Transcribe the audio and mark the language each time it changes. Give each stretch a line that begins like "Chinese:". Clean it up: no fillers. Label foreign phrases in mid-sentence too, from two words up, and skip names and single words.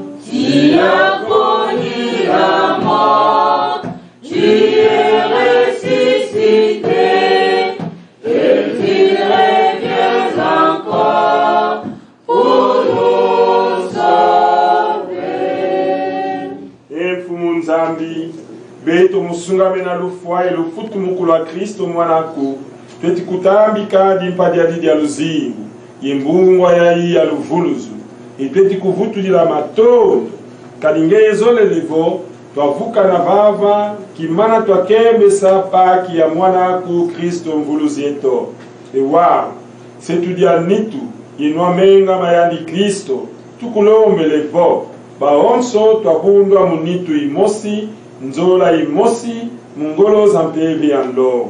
French: Tu as connu la mort, tu es ressuscité, et tu reviens encore pour nous sauver.
Kongo: Mfumu Nzambi, beto musungame na lufwa lufutu mukulu wa Kristo mwanako, tweti kutambika dimpadi adidi ya luzingu, yimbungwa ya iya luvuluzu, itweti kuvutulila matondo, kalingezole levo, twavuka na vava, kimana twakembesa paki ya mwanako Kristo mvuluzi eto. Ewa, setudia nitu, inwa menga mayandi Kristo, tukulombe levo, baonso twabundwa munitu imosi, nzola imosi, mungolo zampevi ando.